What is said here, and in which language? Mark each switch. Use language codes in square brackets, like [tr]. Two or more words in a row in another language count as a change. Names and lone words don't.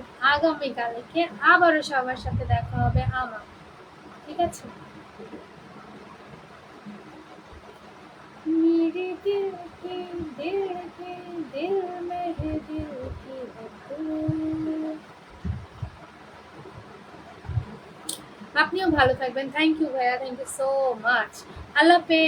[bn] আগামীকালকে আবারও সবার সাথে দেখা হবে আমার, ঠিক আছে? [hi] मेरे दिल के दिल में है दिल की धड़कन। [bn] আপনিও ভালো থাকবেন। [en] thank you [bn] ভাইয়া, [en] thank you so much. [bn] আল্লাহ হাফেজ।